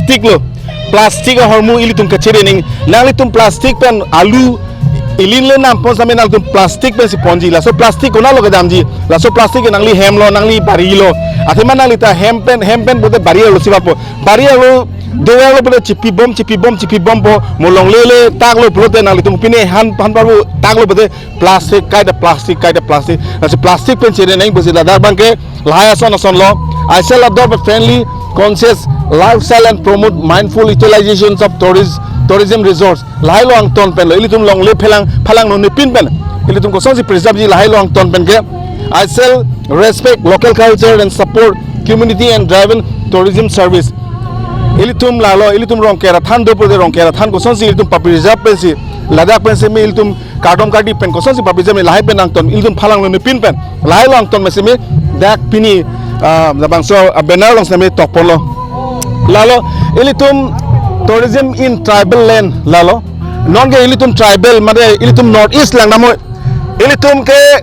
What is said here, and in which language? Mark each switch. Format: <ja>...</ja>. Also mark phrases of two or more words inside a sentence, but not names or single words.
<mjw>plastic hormu ilitum kachere ning na litum plastic pen alu ilin le nam pon same na litum plastic pen si ponji la so plastic kona lo gadam ji la so plastic nangli hem lo nangli bari lo athema nalita hem pen bote bari lo sibapo bari lo doya lo bote chipi bom po molong lele tag lo bote nalitum pine han baru tag lo bote plastic kai da plastic na so plastic pen chere nai bosi da bang ke laya son lo</mjw> <en>I shall adopt a friendly conscious lifestyle and promote mindful utilizations of tourism resorts</en> <mjw>lai lo ang ton pen lo ilitum long le phalang no nipin pen ilitum ko sonsi preserve ji lai lo ang ton pen ke</mjw> <en>I shall respect local culture and support community and driven tourism service</en> <mjw>ilitum lalo ilitum rong kera than do pode rong kera than ko sonsi ilitum preserve pen si ladak pen se me ilitum kadom kadi pen ko sonsi preserve me lai pen ang ton ilitum phalang no nipin pen lai lo ang ton me se me dak pini labang so banner long se me tokpon lo lalo ilitum</mjw> <en>tourism in tribal land</en> <mjw>lalo non ke ilitum</mjw> <en>tribal made</en> <mjw>ilitum</mjw> <en>north east</en> <mjw>lang namo ilitum ke</mjw>